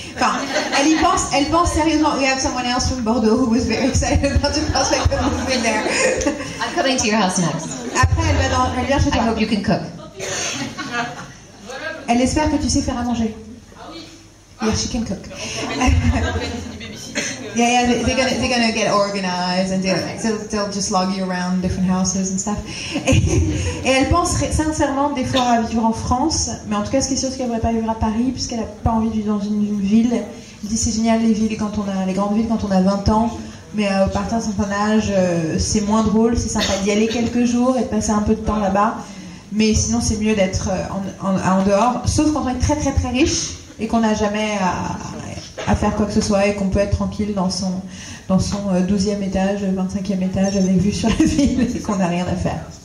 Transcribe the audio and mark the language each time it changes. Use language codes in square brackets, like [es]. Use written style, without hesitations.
[fr] Enfin, elle pense sérieusement. [en] We have someone else from Bordeaux who was very excited about the prospect of moving there. I'm coming to your house next. [fr] Après, elle vient chez toi. [en] I hope you can cook. [fr] Elle espère que tu sais faire à manger. [en] Yeah, she can cook. Yeah, they're gonna get organized and they'll just log you around different houses and stuff. [fr] Et elle pense sincèrement des fois à vivre en France, mais en tout cas, ce qui est sûr, c'est qu'elle ne pourrait pas vivre à Paris puisqu'elle n'a pas envie de vivre dans une ville. Elle dit c'est génial les villes quand on a les grandes villes quand on a 20 ans, mais au partir d'un certain âge, c'est moins drôle. C'est sympa d'y aller quelques jours et de passer un peu de temps là-bas, mais sinon c'est mieux d'être en dehors, sauf quand on est très très très riche et qu'on n'a jamais à faire quoi que ce soit et qu'on peut être tranquille dans son 12e étage, 25e étage avec vue sur la ville et qu'on n'a rien à faire.